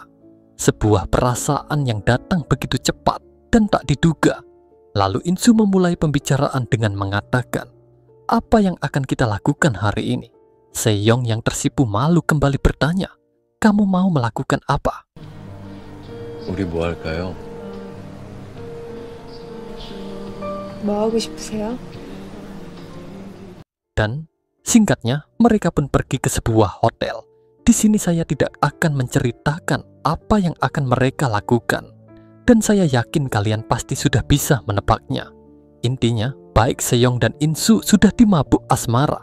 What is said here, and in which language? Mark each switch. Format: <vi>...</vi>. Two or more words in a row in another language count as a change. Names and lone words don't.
<id>Sebuah perasaan yang datang begitu cepat dan tak diduga. Lalu Insu memulai pembicaraan dengan mengatakan, "Apa yang akan kita lakukan hari ini?" Seyong yang tersipu malu kembali bertanya, "Kamu mau melakukan apa?"</id> <ko>우리 뭐 할까요? 뭐 하고 싶으세요?</ko> <id>Dan singkatnya, mereka pun pergi ke sebuah hotel. Di sini saya tidak akan menceritakan apa yang akan mereka lakukan. Dan saya yakin kalian pasti sudah bisa menebaknya. Intinya, baik Seyong dan Insu sudah dimabuk asmara.</id>